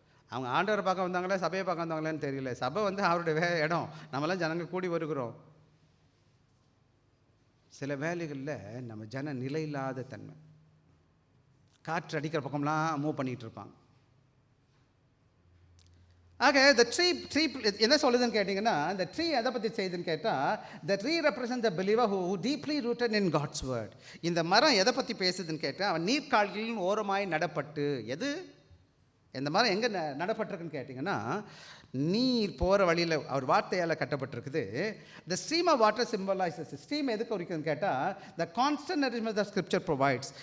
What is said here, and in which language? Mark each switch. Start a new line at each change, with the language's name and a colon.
Tamil: அவங்க ஆண்டவரை பார்க்க வந்தாங்களே, சபையை பார்க்க வந்தாங்களேன்னு தெரியல. சபை வந்து அவருடைய இடம், நம்மளாம் ஜனங்கள் கூடி வருகிறோம். சில வேலைகளில் நம்ம நிலை இல்லாத தன்மை, காற்று அடிக்கிற பக்கம்லாம் மூவ் பண்ணிகிட்டு இருப்பாங்க.
English: ஆக the tree
Tamil: என்ன சொல்லுதுன்னு கேட்டிங்கன்னா, இந்த ட்ரீ எதை பற்றி செய்யுதுன்னு கேட்டால்,
English: the tree represents the believer who deeply rooted in God's word.
Tamil: இந்த மரம் எதை பற்றி பேசுதுன்னு கேட்டால், அவன் நீர்க்கால்களின் ஓரமாய் நடப்பட்டு. எது இந்த மரம் எங்கே நடப்பட்டிருக்குன்னு கேட்டிங்கன்னா, நீர் போகிற வழியில் அவர் வார்த்தையால் கட்டப்பட்டிருக்குது.
English: The stream of water symbolises.
Tamil: Stream எதுக்கு குறிக்குதுன்னு கேட்டால்,
English: The constant nourishment the scripture provides.